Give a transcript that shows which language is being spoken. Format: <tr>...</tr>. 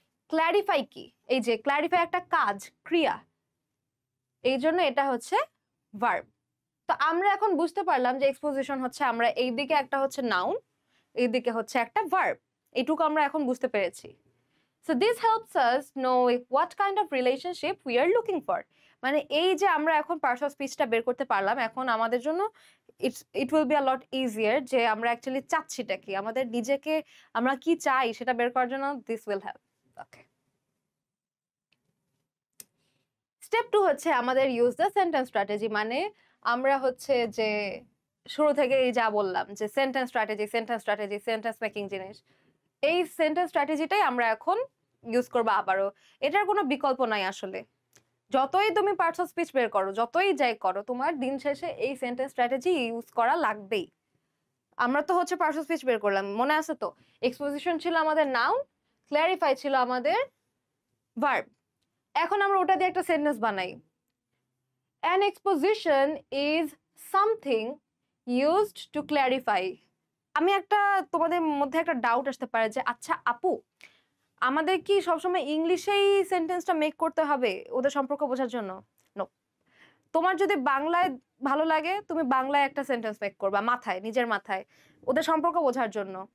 <bn>Clarify কি, এই যে ক্ল্যারিফাই একটা কাজ, ক্রিয়া, এই জন্য এটা হচ্ছে ভার্ব। তো আমরা এখন বুঝতে পারলাম যে এক্সপোজিশন হচ্ছে আমরা এইদিকে একটা হচ্ছে নাউন, এইদিকে হচ্ছে একটা ভার্ব, এইটুকু আমরা এখন বুঝতে পেরেছি।</bn> <en>So this helps us know what kind of relationship we are looking for.</en> <bn>মানে এই যে আমরা এখন পার্টস অফ স্পিচটা বের করতে পারলাম, এখন আমাদের জন্য</bn> <en>it will be a lot easier</en> <bn>যে আমরা অ্যাকচুয়ালি চাচ্ছিটা কি, আমাদের নিজেকে আমরা কি চাই সেটা বের করার জন্য</bn> <en>This will help.</en> <bn>Okay, step 2 হচ্ছে আমাদের</bn> <en>Use the sentence strategy.</en> <bn>মানে আমরা হচ্ছে যে শুরু থেকে যা বললাম যে sentence strategy, sentence strategy, sentence making জিনিস, এই সেন্টেন্স স্ট্র্যাটেজিটাই আমরা এখন ইউজ করবো আবারও। এটার কোনো বিকল্প নাই আসলে। যতই তুমি পার্টস অফ স্পিচ বের করো, যতই যাই করো, তোমার দিন শেষে এই সেন্টেন্স স্ট্র্যাটেজি ইউজ করা লাগবেই। আমরা তো হচ্ছে পার্টস অফ স্পিচ বের করলাম, মনে আছে তো? এক্সপোজিশন ছিল আমাদের নাউন, ক্ল্যারিফাই ছিল আমাদের ভার্ব। এখন আমরা ওটা দিয়ে একটা সেন্টেন্স বানাই।</bn> <en>An exposition is something used to clarify.</en> <bn>আমি একটা, তোমাদের মধ্যে একটা ডাউট আসতে পারে যে আচ্ছা আপু, আমাদের কি সবসময় ইংলিশেই সেন্টেন্সটা মেক করতে হবে ওদের সম্পর্ক বোঝার জন্য? নো। তোমার যদি বাংলায় ভালো লাগে তুমি বাংলায় একটা সেন্টেন্স মেক করবা মাথায়, নিজের মাথায়, ওদের সম্পর্ক বোঝার জন্য।</bn>